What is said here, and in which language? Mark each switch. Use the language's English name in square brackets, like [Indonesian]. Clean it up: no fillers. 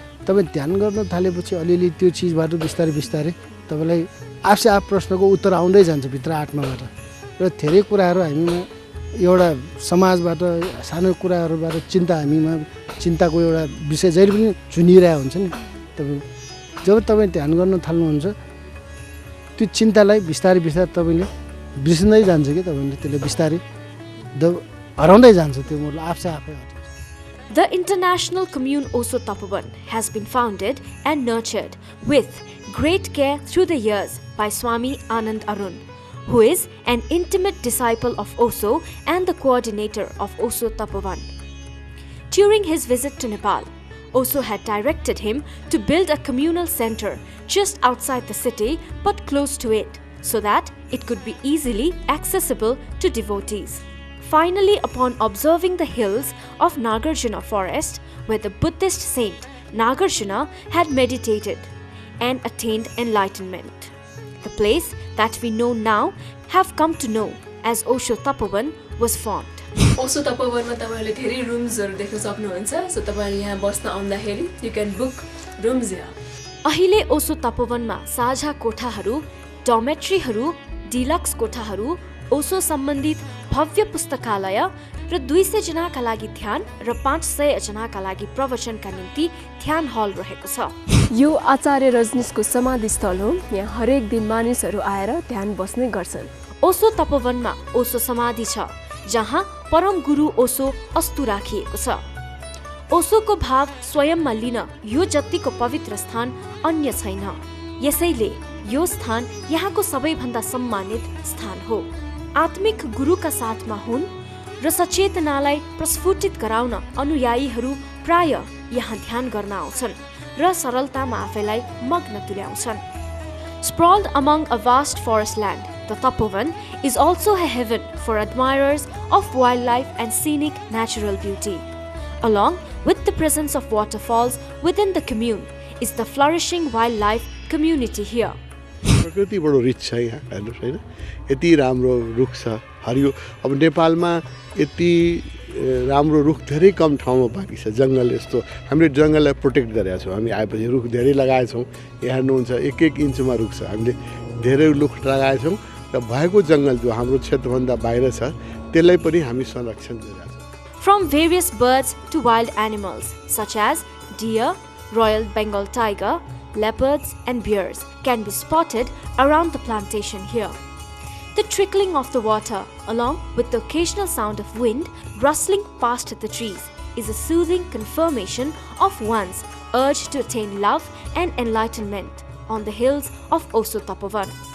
[Nepali] तपाईँ ध्यान गर्न थालेपछि अलिअलि त्यो चिजबाट बिस्तारै बिस्तारै तपाईँलाई आफसे आफ प्रश्नको उत्तर आउँदै जान्छ भित्र आत्माबाट र धेरै कुराहरू हामीमा एउटा समाजबाट सानो कुराहरूबाट हामीमा चिन्ताको एउटा विषय जहिले पनि चुनिरहेको हुन्छ नि। जब तपाईँ ध्यान गर्न थाल्नुहुन्छ त्यो चिन्तालाई बिस्तारै बिस्तारै तपाईँले बिर्सिँदै जान्छ कि तपाईँले त्यसले बिस्तारै हराउँदै जान्छ, त्यो मतलब आफसे आफै हट्छ। [English] The International Commune Osho Tapovan has been founded and nurtured with great care through the years by Swami Anand Arun, who is an intimate disciple of Osho and the coordinator of Osho Tapovan. During his visit to Nepal, Osho had directed him to build a communal center just outside the city but close to it, so that it could be easily accessible to devotees. Finally, upon observing the hills of Nagarjuna forest, where the Buddhist saint Nagarjuna had meditated and attained enlightenment, the place that we know now have come to know as Osho Tapovan was formed. [Nepali] Osho तपोवनमा तपाईहरुले धेरै रुम्सहरु देख्न सक्नुहुन्छ। So तपाईहरु यहाँ बस्न आउँदाखेरि [English] You can book rooms here. [Nepali] अहिले ओशो तपोवनमा साझा कोठाहरू, डोमेट्रीहरू, डिलक्स कोठाहरू, ओशो सम्बन्धित भव्य पुस्तकालय र 200 जनाका लागि ध्यान र 500 जनाका लागि प्रवचनका निम्ति ध्यान हल रहेको छ। यो आचार्य रजनीशको समाधि स्थल हो। यहाँ हरेक दिन मानिसहरू आएर ध्यान बस्ने गर्छन्। ओशो तपोवनमा ओशो समाधि छ, जहाँ परम गुरु ओशो अस्तु राखिएको छ। ओशोको भाव स्वयंमा लिन यो जतिको पवित्र स्थान अन्य छैन। यसैले यो स्थान यहाँको सबैभन्दा सम्मानित स्थान हो। आत्मिक गुरुका साथमा हुन र सचेतनालाई प्रस्फुटित गराउन अनुयायीहरू प्राय यहाँ ध्यान गर्न आउँछन् र सरलतामा आफैलाई मग्न तुल्याउँछन्। [English] Sprawled among a vast forest land, the Tapovan is also a heaven for admirers of wildlife and scenic natural beauty. Along with the presence of waterfalls within the commune is the flourishing wildlife community here. [Nepali] प्रकृति बडो rich छ यहाँ हेर्नुहोस् होइन, यति राम्रो रुख छ हरियो। अब नेपालमा यति राम्रो रुख धेरै कम ठाउँमा बाँकी छ। जङ्गल यस्तो हामीले जङ्गललाई प्रोटेक्ट गरेका छौँ। हामी आएपछि रुख धेरै लगाएछौँ। यहाँ हेर्नुहुन्छ 1-1 इन्चमा रुख छ। हामीले धेरै रुख लगाएछौँ र भएको जङ्गल जो हाम्रो क्षेत्रभन्दा बाहिर छ त्यसलाई पनि हामी संरक्षण गरिरहेका छौँ। [English] From various birds to wild animals such as deer, Royal Bengal tiger, leopards and bears can be spotted around the plantation here. The trickling of the water, along with the occasional sound of wind rustling past the trees, is a soothing confirmation of one's urge to attain love and enlightenment on the hills of Oso Tapovan.